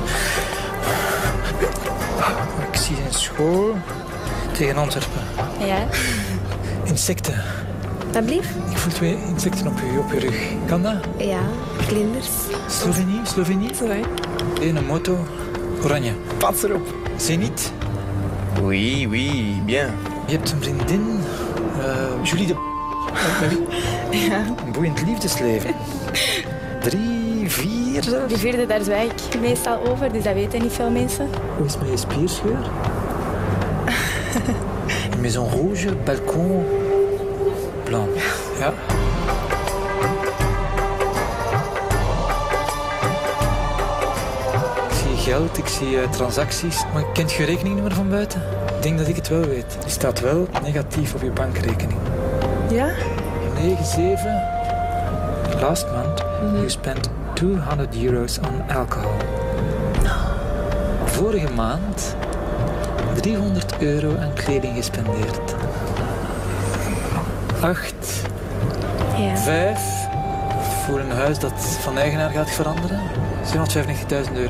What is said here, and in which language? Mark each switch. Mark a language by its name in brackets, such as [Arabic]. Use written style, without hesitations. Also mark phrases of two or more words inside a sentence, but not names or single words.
[Dutch] Ik zie een school tegen Antwerpen. Ja, Insecten. dat blieft? Ik voel 2 insecten op je rug. Kan dat? Ja, vlinders. Slovenië? Slovenië? Zo hè. Een moto. Oranje. Pas erop. Zenit. [French] Oui, oui, bien. [Dutch] Je hebt een vriendin. Julie de... Met wie? Ja. Een boeiend liefdesleven. 3, 4 zelfs. Die vierde, daar zwijg ik meestal over, dus dat weten niet veel mensen. Hoe is het met je spierscheur? [French] Une maison rouge, balcon blanc. [Dutch] Ja. Ik zie geld, ik zie transacties. Maar kent je je rekeningnummer van buiten? Ik denk dat ik het wel weet. Die staat wel negatief op je bankrekening. Ja? 97. [English] Last month you spent €200 on alcohol. [Dutch] Vorige maand €300 aan kleding gespendeerd. 8. Ja. 5. Voor een huis dat van eigenaar gaat veranderen. €795.000.